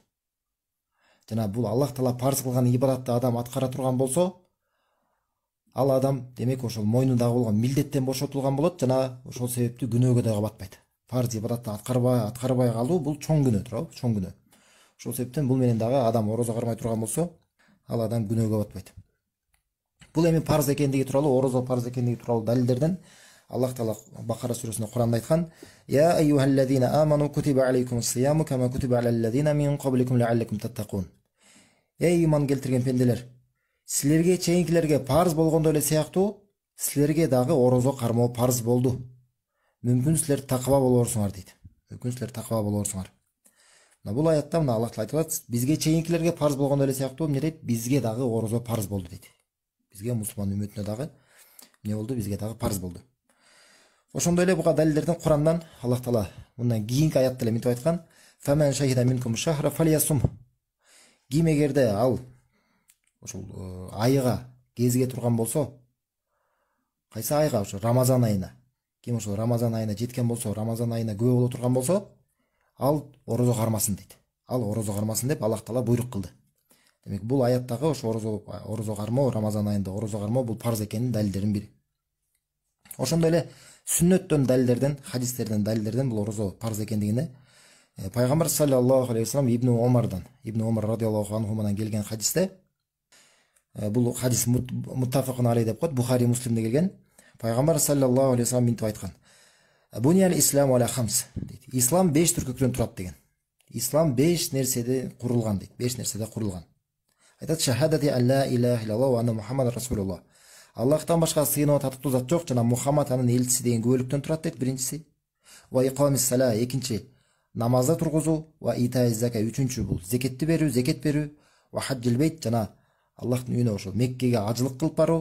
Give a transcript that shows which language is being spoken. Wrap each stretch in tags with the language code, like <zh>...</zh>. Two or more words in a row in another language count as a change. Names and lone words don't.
<ky>Жана бул Аллах Таала парз кылган ибадатты адам аткара турган болсо, ал адам демек ошол мойнундагы болгон милдеттен бошотулган болот жана ошол себептүү күнөөгө дагы батпайт. Парз ибадатты аткарбай калуу бул чоң күнөө, туурабы? Чоң күнөө. Ошол себептен бул менен дагы адам орозо кармай турган болсо, ал адам күнөөгө батпайт. Бул эми парз экендиги тууралуу, орозо парз экендиги тууралуу далилдерден Аллах Таала Бакара сүрөсүндө Куранда айткан:</ky> <ar>"يا أيها الذين آمنوا كتب عليكم الصيام كما كتب على الذين من قبلكم لعلكم تتقون."</ar> <ky>Эй иман келтирген пенделер, силерге чейинкилерге парз болгондой эле сыяктуу силерге дагы орозо кармоо парз болду. Мүмкүн силер такыба болорсуңар дейт. Мүмкүн силер такыба болорсуңар. Мына бул аятта мына Аллах Таала айтат, бизге чейинкилерге парз болгондой эле сыяктуу эмне дейт? Бизге дагы орозо парз болду дейт. Бизге мусулман үммөтүнө дагы эмне болду? Бизге дагы парз болду. Ошондой эле буга далилдерден Курандан Аллах Таала мындан кийинки аятта эле мынтип айткан:</ky> <ar>"فمن شهد منكم الشهر فليصمه."</ar> <ky>Ким эгерде ал ошол айга кезиге турган болсо, кайсы айга? Ошо Рамазан айына. Ким ошол Рамазан айына жеткен болсо, Рамазан айына күбө боло турган болсо, ал орозо кармасын дейт. Ал орозо кармасын деп Аллах Таала буйрук кылды. Демек бул аяттагы ошо орозо кармоо, Рамазан айында орозо кармоо бул парз экенин далилдеринин бири. Ошондой эле сүннөттөн далилдерден, хадистерден далилдерден бул орозо парз экендигине Пайгамбар</ky> <ar>صلى الله عليه وسلم</ar> <ky>Ибн Омар</ky> <ar>رضي الله عنهما</ar> <ky>келген хадисте, бул хадис</ky> <ar>متفق عليه</ar> <ky>деп коет, Бухари Муслимде келген. Пайгамбар</ky> <ar>صلى الله عليه وسلم</ar> <ky>мынтип айткан:</ky> <ar>"بني الإسلام على خمس."</ar> <ky>дейт. Ислам 5 түркүктөн турат деген. Ислам 5 нерседе курулган дейт. 5 нерседе курулган. Айтат:</ky> <ar>"شهادة أن لا إله إلا الله وأن محمدا رسول الله."</ar> <ky>Аллахтан башка сыйынуу татыктуу зат жок жана Мухаммад анын элчиси деген күбөлүктөн турат дейт, биринчиси.</ky> <ar>وإقام الصلاة,</ar> <ky>экинчи намазды тургузуу,</ky> <ar>وإيتاء الزكاة,</ar> <ky>үчүнчү бул зекетти берүү, зекет берүү,</ky> <ar>وحج البيت</ar> <ky>жана Аллахтын үйүнө ошол Меккеге ажылык кылып баруу.</ky>